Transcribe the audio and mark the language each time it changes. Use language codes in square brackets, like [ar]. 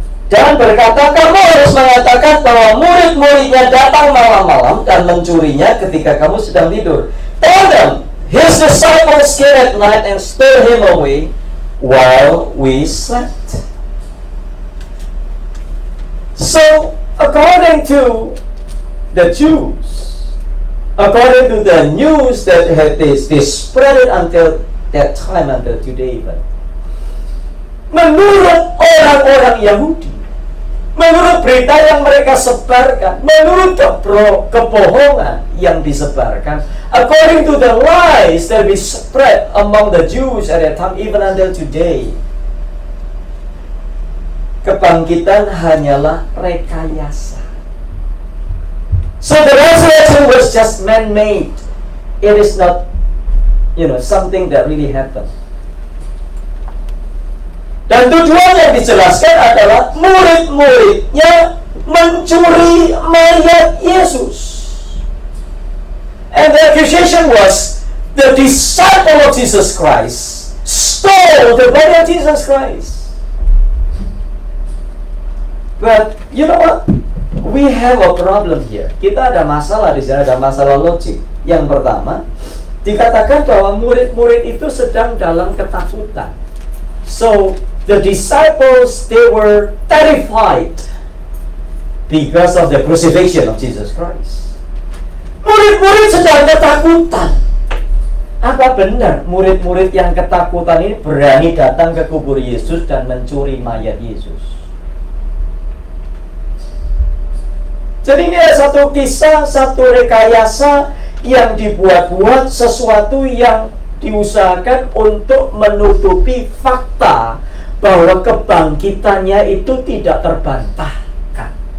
[id] Dan berkata, kamu harus mengatakan bahwa murid-muridnya datang malam-malam dan mencurinya ketika kamu sedang tidur. [en] Tell them, his disciples came at night and stole him away while we slept. So, according to the Jews, according to the news that had they spread it until that time, until today even, [id] menurut orang-orang Yahudi, menurut berita yang mereka sebarkan, menurut kebohongan yang disebarkan, [en] according to the lies that we spread among the Jews at that time, even until today, [id] kebangkitan hanyalah rekayasa. [en] So the resurrection was just man-made. It is not, something that really happened. [id] Dan tujuan yang dijelaskan adalah murid-muridnya mencuri mayat Yesus. [en] And the accusation was the disciple of Jesus Christ stole the body of Jesus Christ. But you know what? We have a problem here. [id] Kita ada masalah di sini, ada masalah logik. Yang pertama, dikatakan bahwa murid-murid itu sedang dalam ketakutan. [en] So the disciples, they were terrified because of the crucifixion of Jesus Christ. [id] Murid-murid sedang ketakutan. Apa benar murid-murid yang ketakutan ini berani datang ke kubur Yesus dan mencuri mayat Yesus? Jadi ini ada satu kisah, satu rekayasa yang dibuat-buat, sesuatu yang diusahakan untuk menutupi fakta bahwa kebangkitannya itu tidak terbantahkan.